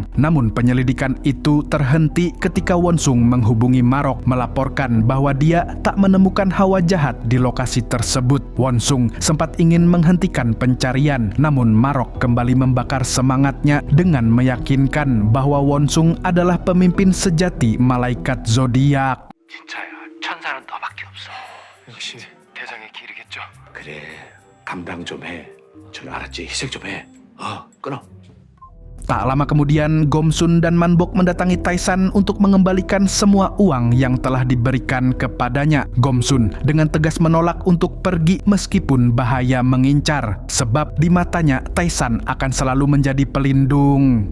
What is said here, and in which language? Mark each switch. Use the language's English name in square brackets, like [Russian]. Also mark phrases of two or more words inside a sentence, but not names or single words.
[Indonesian] Namun penyelidikan itu terhenti ketika Wonsung menghubungi Marok melaporkan bahwa dia tak menemukan hawa jahat di lokasi tersebut. Wonsung sempat ingin menghentikan pencarian, namun Marok kembali membakar semangatnya dengan meyakinkan bahwa Wonsung adalah pemimpin sejati malaikat zodiak. [Korean] 진짜야. 천사는 너밖에 없어. 역시 대장의 길이겠죠. 그래. 감당 좀 해. 전 알았지. 희생 좀 해. 끊어. [Indonesian] Tak lama kemudian, Gomsun dan Manbok mendatangi Taesan untuk mengembalikan semua uang yang telah diberikan kepadanya. Gomsun dengan tegas menolak untuk pergi meskipun bahaya mengincar. Sebab di matanya, Taesan akan selalu menjadi pelindung.